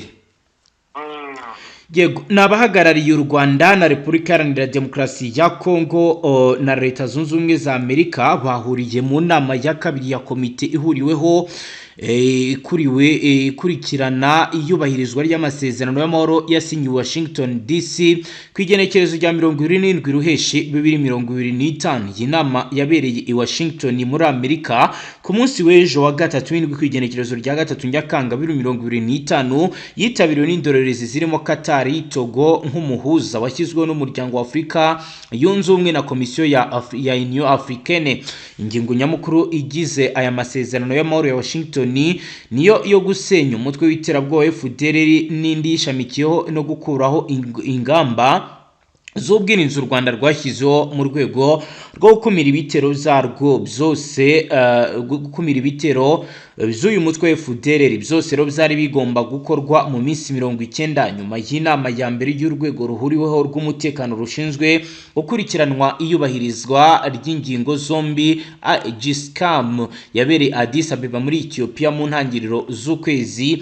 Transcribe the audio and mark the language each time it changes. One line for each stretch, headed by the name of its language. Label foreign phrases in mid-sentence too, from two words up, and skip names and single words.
Kinyarwanda: Yego, nabahagarariye u Rwanda na Repubulika Iharanira Demokarasi ya Kongo na Leta Zunze Ubumwe za Amerika bahuriye mu nama ya kabiri ya komite ihuriweho ikurikirana iyubahirizwa ry'amasezerano y'amahoro yasinyiwe Washington DC ku igenekerezo rya 27 Ruheshi 2025. Iyi nama yabereye i Washington muri Amerika ku munsi w'ejo wa gatatu w'indwi ku igenekerezo rya gatatu Nyakanga 2025, yitabiriwe n'indorerezi zirimo Qatar, Togo nk'umuhuza washyizweho n'umuryango wa Afurika yunze ubumwe na komisiyo ya
French: Union Africaine.
Kinyarwanda: Ingingo nyamukuru igize aya masezerano y'amahoro ya Washington niyo yo gusenya umutwe w'iterabwoba FDLR n'indi yishamikiyeho no gukuraho ingamba z'ubwirinzi u Rwanda rwashyizeho mu rwego rwo gukumira ibitero zarwo byose, gukumira ibitero by'uyu mutwe FDLR byose rero byari bigomba gukorwa mu minsi 90 nyuma y'inama ya mbere y'urwego ruhuriweho rw'umutekano rushinzwe gukurikiranwa iyubahirizwa ry'ingingo zombi GSCAM yabereye Addis Abeba muri Ethiopia mu ntangiriro z'ukwezi.